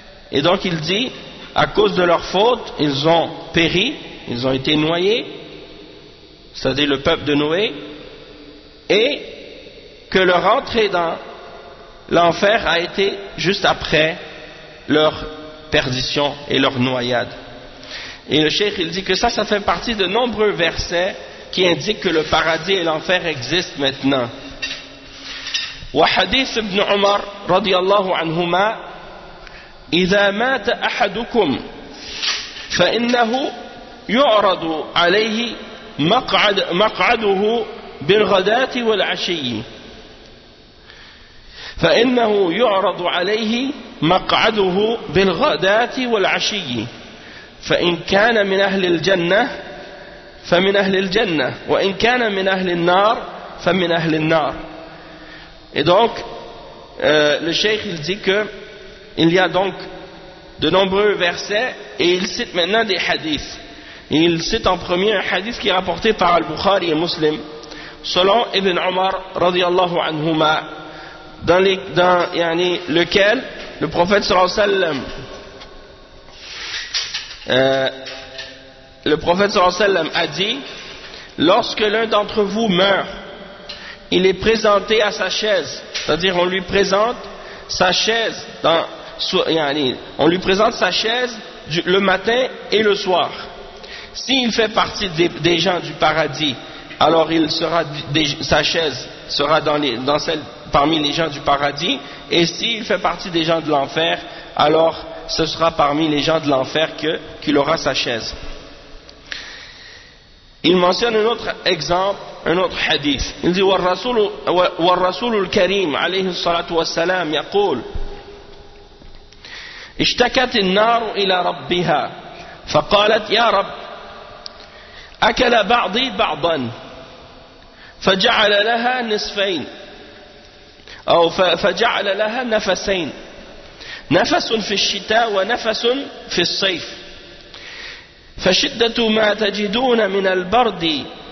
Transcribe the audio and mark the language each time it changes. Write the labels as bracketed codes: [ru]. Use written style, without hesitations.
[fr] Et donc il dit, à cause de leur faute, ils ont péri, ils ont été noyés, c'est-à-dire le peuple de Noé, et que leur entrée dans l'enfer a été juste après leur perdition et leur noyade. Et le cheikh il dit que ça fait partie de nombreux versets qui indiquent que le paradis et l'enfer existent maintenant. [ar] Wa hadith ibn Umar radiyallahu anhuma idha mata ahadukum fa innahu yu'radu alayhi maq'aduhu bil ghadati wal 'ashiyyi فإنه يعرض عليه مقعده بالغداة والعشي فإن كان من أهل الجنة فمن أهل الجنة وإن كان من أهل النار فمن أهل النار. [fr] Et donc le cheikh il dit que il y a donc de nombreux versets et il cite maintenant des hadiths. Et il cite en premier un hadith qui est rapporté par Al-Bukhari et Muslim selon Ibn Umar radiyallahu anhuma, dans lequel le prophète sallallahu alayhi wa sallam a dit: lorsque l'un d'entre vous meurt, il est présenté à sa chaise, c'est-à-dire on lui présente sa chaise le matin et le soir. S'il fait partie des gens du paradis, alors il sera sa chaise sera dans celle parmi les gens du paradis, et s'il fait partie des gens de l'enfer, alors ce sera parmi les gens de l'enfer qu'il aura sa chaise. Il mentionne un autre exemple, un autre hadith. Il dit [ar] وَالرَّسُولُ الْكَرِيمُ عَلَيْهِ الصَّلَاةُ وَالسَّلَامُ يَقُولُ اشْتَكَتِ النَّارُ إِلَى رَبِّهَا فَقَالَتْ يَا رَبِّ أَكَلَ بَعْضِي بَعْضًا فَجَعَلَ لَهَا نِصْفَيْنِ أو فجعل لها نفسين نفس في الشتاء ونفس في الصيف فشدة ما تجدون من البرد